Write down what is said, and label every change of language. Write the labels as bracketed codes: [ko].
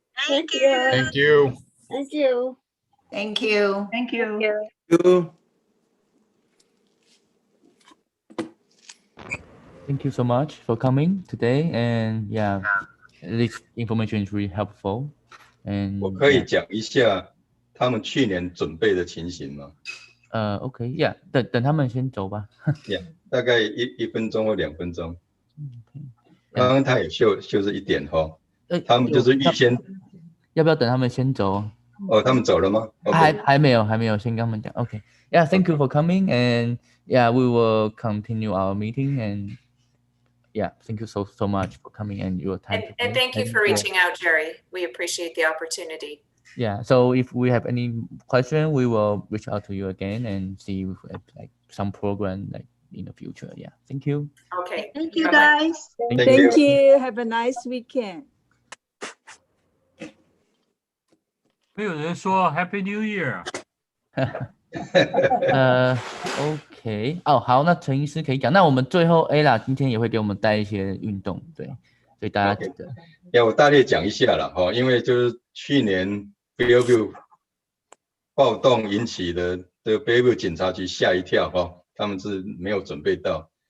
[en] Thank you. Thank you. Thank you. Thank you. Thank you. Thank you so much for coming today, and yeah, this information is really helpful. And [zh] 我可以讲一下他们去年准备的情形吗？OK， yeah， 等他们先走吧。 yeah， 大概1分钟或2分钟。刚刚他也就是一点哈，他们就是预先。要不要等他们先走？哦，他们走了吗？还没有，先跟他们讲。 [en] OK， yeah， thank you for coming, and yeah, we will continue our meeting, and yeah, thank you so much for coming and your time. And thank you for reaching out, Jerry. We appreciate the opportunity. Yeah, so if we have any question, we will reach out to you again and see if we have like some program like in the future. Yeah, thank you. Okay. Thank you, guys. Thank you. Have a nice weekend. [zh] 没有人说 [en] Happy New Year。 [zh] OK， 哦，好，那陈医师可以讲。那我们最后 Ella 今天也会给我们带一些运动，对，所以大家记得。要我大略讲一下了哈，因为就是去年 Bellevue 暴动引起的这个 Bellevue 警察局吓一跳哈，他们是没有准备到。